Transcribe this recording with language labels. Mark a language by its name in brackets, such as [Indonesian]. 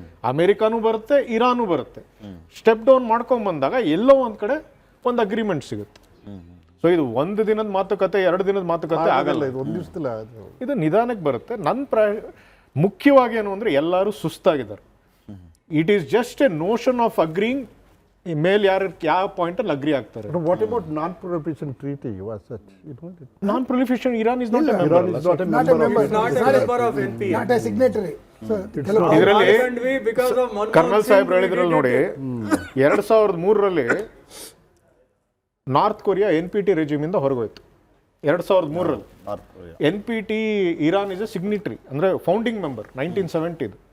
[Kannada] ಅಮೆರಿಕಾನೂ ಬರುತ್ತೆ, ಇರಾನು ಬರುತ್ತೆ. Step down ಮಾಡ್ಕೊಂಡ್ ಬಂದಾಗ ಎಲ್ಲೋ ಒಂದು ಕಡೆ ಒಂದು ಅಗ್ರಿಮೆಂಟ್ ಸಿಗುತ್ತೆ. ಸೊ ಇದು 1 ದಿನದ ಮಾತುಕತೆ, 2 ದಿನದ ಮಾತುಕತೆ ಆಗಲ್ಲ. ಇದು 1 ದಿವಸದಲ್ಲಿ ಇದು ನಿಧಾನಕ್ಕೆ ಬರುತ್ತೆ. ಮುಖ್ಯವಾಗಿ ಏನು ಅಂದರೆ, ಎಲ್ಲರೂ ಸುಸ್ತಾಗಿದ್ದಾರೆ. [English] it is just a notion of agreeing [Kannada] ಮೇಲೆ ಯಾವ ಪಾಯಿಂಟಲ್ಲಿ ಅಗ್ರಿ ಆಗ್ತಾರೆ. [English] What about non-proliferation treaty was such? Non-proliferation, Iran is not a member. Iran is not a member. Not a signatory. So, [Kannada] ಇದರಲ್ಲಿ ಕರ್ನಲ್ ಸಾಹೇಬ್ ಹೇಳಿದ್ರಲ್ಲಿ ನೋಡಿ, 2003ರಲ್ಲಿ north Korea NPT ರೆಜಿಮಿಂದ ಹೊರಗೋಯ್ತು. [English] 2003ರಲ್ಲಿ NPT Iran is a signatory, ಅಂದರೆ founding member 1970.